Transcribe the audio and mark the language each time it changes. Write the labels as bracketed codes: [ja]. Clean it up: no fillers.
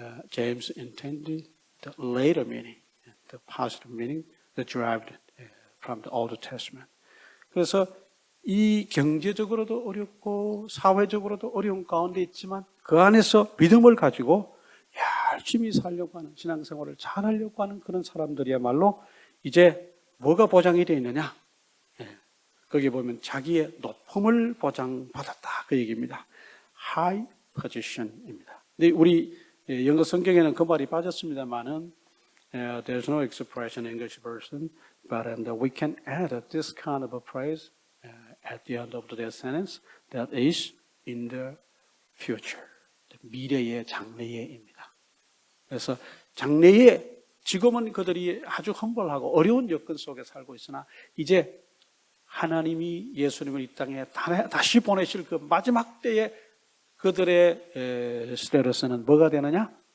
[en] James intended the later meaning, the positive meaning that derived from the Old Testament. [ko] 그래서 이 경제적으로도 어렵고 사회적으로도 어려운 가운데 있지만 그 안에서 믿음을 가지고 열심히 살려고 하는 신앙생활을 잘하려고 하는 그런 사람들이야말로 이제 뭐가 보장이 되어 있느냐? 거기에 보면 자기의 높음을 보장받았다. 그 얘기입니다. [en] High position입니다. [ko] 근데 우리 영어 성경에는 그 말이 빠졌습니다만은 [en] there's no expression in English version, but we can add this kind of a phrase at the end of the sentence that is in the future. [ko] 미래의 장래에입니다. 그래서 장래에 지금은 그들이 아주 험벌하고 어려운 여건 속에 살고 있으나 이제 하나님이 예수님을 이 땅에 다시 보내실 그 마지막 때에 그들의 시대로서는 뭐가 되느냐?